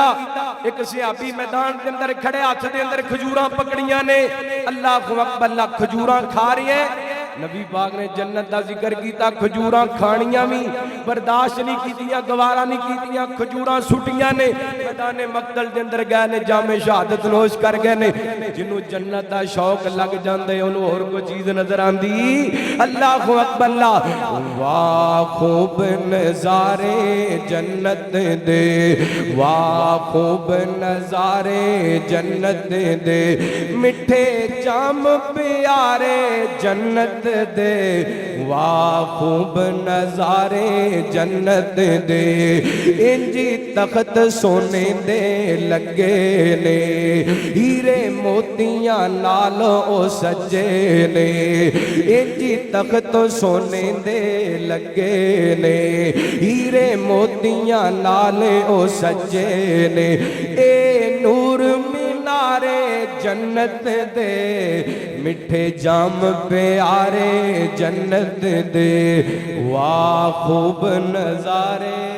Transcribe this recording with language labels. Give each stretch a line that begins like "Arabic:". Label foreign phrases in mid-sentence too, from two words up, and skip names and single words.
Punjabi: ایک صحابی میدان کے اندر کھڑے ہاتھ دے اندر کھجوراں پکڑیاں نے،
Arabic: اللہ اکبر،
Punjabi: اللہ کھجوراں کھا رہی ہے۔ نبی پاک نے جنت دا ذکر کیتا، کھجوراں کھانیاں بھی برداشت نہیں کیتیاں، گوارا نہیں کیتیاں، کھجوراں سٹیاں نے، میدان مقتل دے اندر گئے نے، جام شہادت نوش کر گئے نے۔ جنہوں جنت دا شوق لگ جاندے انہوں اور کوئی چیز نظر آندی۔
Arabic: اللہ اکبر،
Punjabi: اللہ واہ خوب نظارے جنت دے، واہ خوب نظارے جنت دے، مٹھے جام پیارے جنت دے، واہ خوب نظارے جنت دے، انجی تخت سونے دے لگے نے، ہیرے موتیاں نال او سجے نے، انجی تخت سونے دے لگے نے، ہیرے موتیاں نال او سجے نے، اے نور مینارے جنت دے، مٹھے جام پیارے جنت دے، واہ خوب نظارے،